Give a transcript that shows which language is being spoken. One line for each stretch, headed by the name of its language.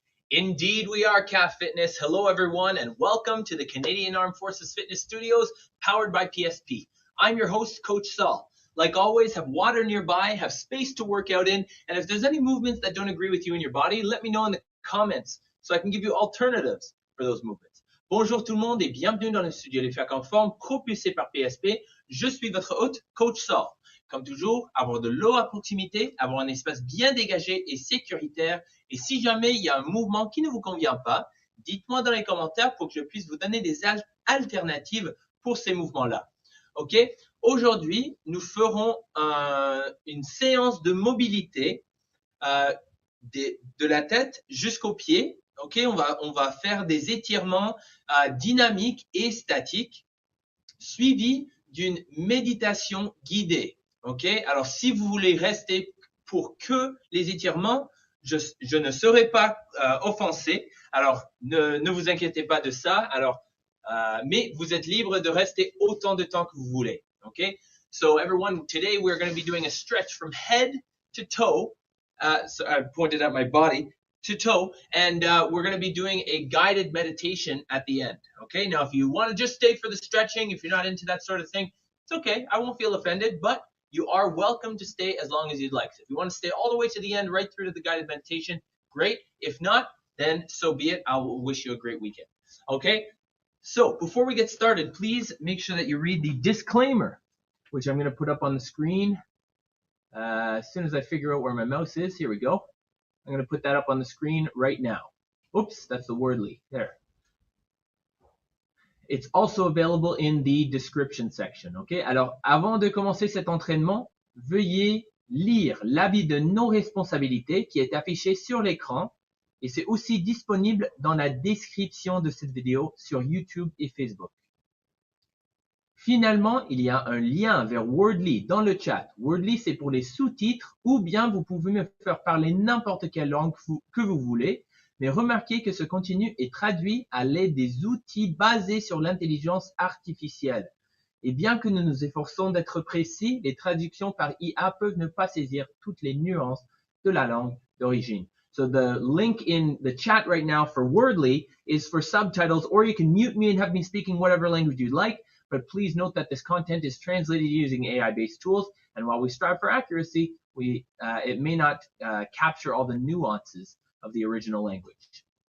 English: Indeed, we are CAF Fitness. Hello, everyone, and welcome to the Canadian Armed Forces Fitness Studios, powered by PSP. I'm your host, Coach Saul. Like always, have water nearby, have space to work out in, and if there's any movements that don't agree with you in your body, let me know in the comments so I can give you alternatives for those movements.
French: Bonjour tout le monde et bienvenue dans le studio Les Facs en forme propulsé par PSP. Je suis votre hôte, Coach Saul. Comme toujours, avoir de l'eau à proximité, avoir un espace bien dégagé et sécuritaire. Et si jamais il y a un mouvement qui ne vous convient pas, dites-moi dans les commentaires pour que je puisse vous donner des alternatives pour ces mouvements-là. Ok? Aujourd'hui, nous ferons une séance de mobilité de la tête jusqu'aux pieds. Ok, on va faire des étirements dynamiques et statiques, suivis d'une méditation guidée. Ok, alors si vous voulez rester pour que les étirements, je ne serai pas offensé. Alors ne vous inquiétez pas de ça. Alors, mais vous êtes libre de rester autant de temps que vous voulez.
English: Ok, so everyone, today we're going to be doing a stretch from head to toe. So I pointed at my body. To toe, and we're going to be doing a guided meditation at the end. Okay, now if you want to just stay for the stretching, if you're not into that sort of thing, it's okay. I won't feel offended, but you are welcome to stay as long as you'd like. So if you want to stay all the way to the end, right through to the guided meditation, great. If not, then so be it. I will wish you a great weekend. Okay, so before we get started, please make sure that you read the disclaimer, which I'm going to put up on the screen as soon as I figure out where my mouse is. Here we go. I'm going to put that up on the screen right now. Oops, that's the Wordly. There. It's also available in the description section. Okay?
French: Alors, avant de commencer cet entraînement, veuillez lire l'avis de non-responsabilité qui est affiché sur l'écran et c'est aussi disponible dans la description de cette vidéo sur YouTube et Facebook. Finalement, il y a un lien vers Wordly dans le chat. Wordly, c'est pour les sous-titres ou bien vous pouvez me faire parler n'importe quelle langue que vous voulez. Mais remarquez que ce contenu est traduit à l'aide des outils basés sur l'intelligence artificielle. Et bien que nous nous efforçons d'être précis, les traductions par IA peuvent ne pas saisir toutes les nuances de la langue d'origine.
English: So the link in the chat right now for Wordly is for subtitles, or you can mute me and have me speaking whatever language you'd like. But please note that this content is translated using AI-based tools, and while we strive for accuracy, it may not capture all the nuances of the original language.